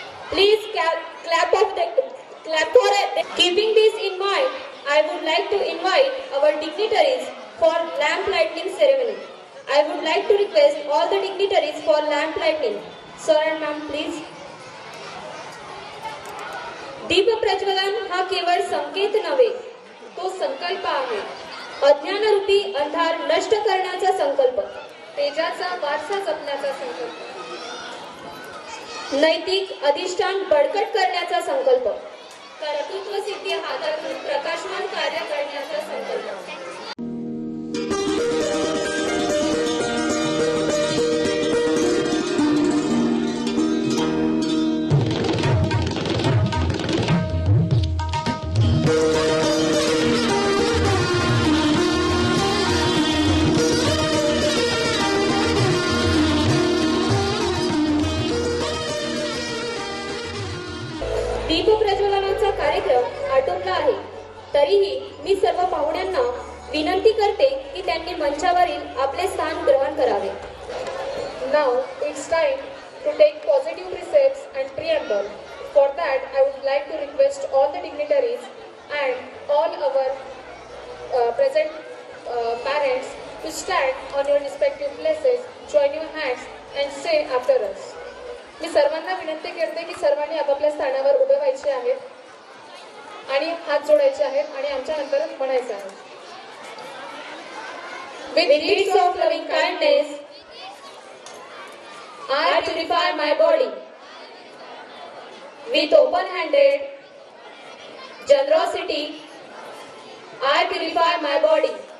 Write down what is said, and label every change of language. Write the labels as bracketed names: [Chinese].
[English] Please clap for it. Keeping this in mind, I would like to invite our dignitaries for lamp lighting ceremony. I would like to request all the dignitaries for lamp lighting. Sir and ma'am, please. [Marathi] दीप प्रज्वलन हा केवळ संकेत नव्हे, तो संकल्प आहे. अज्ञानरूपी अंधार नष्ट करण्याचा संकल्प, तेजाचा वारसा जपण्याचा संकल्प, नैतिक अधिष्ठान बळकट करण्याचा संकल्प, कर्तृत्व सिद्धी हातातून प्रकाशमान कार्य करण्याचा संकल्प. दीप प्रज्वलनाचा कार्यक्रम आटोपला आहे. तरीही मी सर्व पाहुण्यांना विनंती करते की त्यांनी मंचावरील आपले स्थान ग्रहण करावे. [English] Now it's time to take positive precepts and preamble. For that, I would like to request all the dignitaries and all our present parents to stand on your respective places, join your hands and say after us. [Marathi] मी सर्वांना विनंती करते की सर्वांनी आपापल्या स्थानावर उभे व्हायचे आहेत आणि हात जोडायचे आहेत आणि आमच्या नंतर म्हणायचं आहे. [English] With deeds of loving kindness, I purify my body. With open-handed generosity, I purify my body.